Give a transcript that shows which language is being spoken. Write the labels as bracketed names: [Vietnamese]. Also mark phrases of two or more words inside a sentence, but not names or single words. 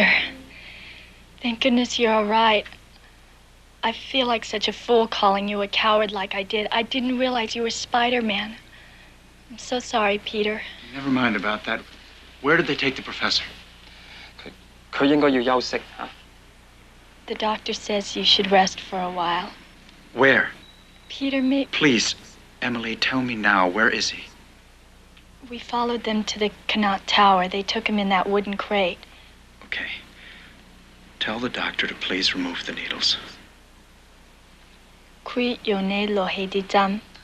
[English] Thank goodness you're all right. I feel like such a fool calling you a coward like I did. I didn't realize you were Spiderman. I'm so sorry, Peter. Never mind about that. Where did they take the professor? [Cantonese] 佢應該要休息嚇。 [English] The doctor says you should rest for a while. Where? Peter, me. Please, Emily, tell me now. Where is he? We followed them to the Connaught Tower. They took him in that wooden crate. Okay. Tell the doctor to please remove the needles. [Cantonese] 佢用你落氣啲針。